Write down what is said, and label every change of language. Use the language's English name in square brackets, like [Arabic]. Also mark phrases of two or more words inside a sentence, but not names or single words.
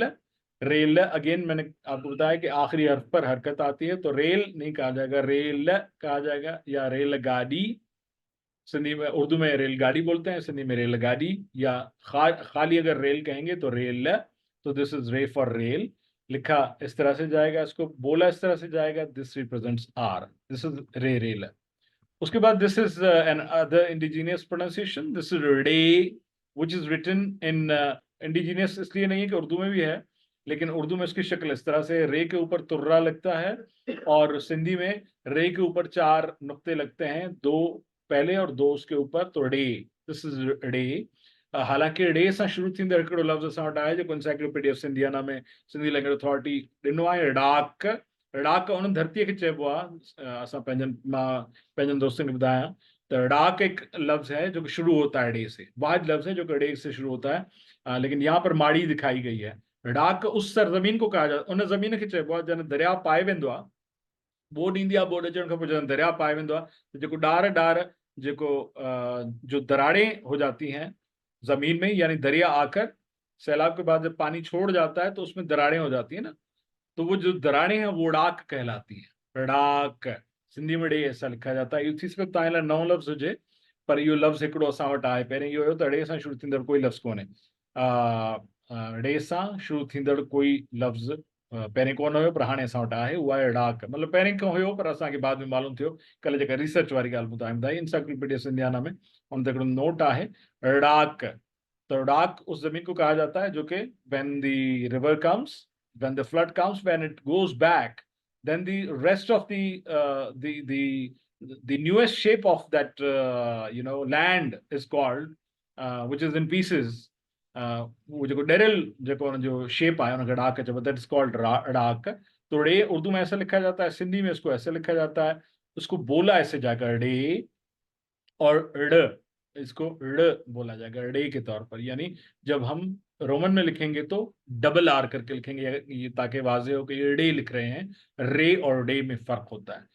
[Hindi] रेल अगेन मैंने आपको बताया कि आखिरी हर्फ पर हरकत आती है, तो रेल नहीं कहा जाएगा, रेल कहा जाएगा, या रेलगाड़ी। सिंधी में, उर्दू में रेलगाड़ी बोलते हैं, सिंधी में रेलगाड़ी, या खाली अगर रेल कहेंगे तो रेल। तो [English] this is Re for rail. [Hindi] लिखा इस तरह से जाएगा, इसको बोला इस तरह से जाएगा, [English] this represents R, this is Re rail. [Hindi] उसके बाद [English] this is another indigenous pronunciation, this is De, which is written in indigenous [Hindi] इसलिए नहीं है कि उर्दू में भी है, लेकिन उर्दू में इसकी शक्ल इस तरह से, रे के ऊपर तुर्रा लगता है, और सिंधी में रे के ऊपर 4 नुक्ते लगते हैं, 2 पहले और 2 उसके ऊपर, तो डे, [English] this is De. [Sindhi] हालांकि डे सां शुरू थींदड़ हिकिड़ो लफ़्ज़ असां वटि आहे जेको इंसाइक्लोपीडिया ऑफ सिंधियाना में सिंधी लैंग्वेज अथॉरिटी ॾिनो आहे, ड़ाक। ड़ाक उन धरतीअ खे चइबो आहे। असां मां पंहिंजनि दोस्तनि खे ॿुधायां [Hindi] तो ड़ाक एक लफ्ज़ है जो कि शुरू होता है डे से, वाहिद लफ्ज़ है जो कि डे से शुरू होता है, लेकिन यहाँ पर माड़ी दिखाई गई है। ड़ाक उस सरज़मीन को कहा जाता है, [Sindhi] उन ज़मीन खे चइबो आहे जॾहिं दरिया पाए वेंदो आहे, बोड ईंदी आहे, बोड अचण खां पोइ जॾहिं दरिया पाए वेंदो आहे त जेको ॾार ॾार जेको [Hindi] जो दरारें हो जाती हैं जमीन में, यानी दरिया आकर सैलाब के बाद जब पानी छोड़ जाता है तो उसमें दरारें हो जाती है ना, तो वो जो दरारें हैं वो ड़ाक कहलाती हैं। ड़ाक सिंधी में डे ऐसा लिखा जाता है। [Sindhi] इहो थी सघे तव्हां लाइ नओं लफ़्ज़ हुजे, पर इहो लफ़्ज़ हिकिड़ो असां वटि आहे। पहिरियों इहो हुयो त डे सां शुरू थींदड़ कोई लफ़्ज़ कोन्हे, डे सां शुरू थींदड़ कोई लफ़्ज़ पहिरें कोन हुयो, पर हाणे असां वटि आहे, उहा आहे ड़ाक। मतिलबु पहिरें खां हुयो, पर असांखे बाद में मालूम थियो, कल्ह जेका रिसर्च वारी ॻाल्हि ॿुधाई ॿुधाई इंसाइक्लोपीडिया सिंधियाना में, उन ते हिकिड़ो नोट आहे ड़ाक। [Hindi] तो ड़ाक उस जमीन को कहा जाता है जो कि [English] when the river comes, when the flood comes, when it goes back, then the rest of the newest shape of that land is called which is in pieces. [Hindi] वो जो डेरल जो शेप आया उनका डाक है [English] that is called Daak. [Hindi] तो रे उर्दू में ऐसा लिखा जाता है, सिंधी में इसको ऐसे लिखा जाता है, उसको बोला ऐसे जाकर डे, और ड़ इसको ड़ बोला जाएगा रे के तौर पर। यानी जब हम रोमन में लिखेंगे तो डबल आर करके लिखेंगे ये ताकि वाजे हो कि ये डे लिख रहे हैं, रे और डे में फर्क होता है।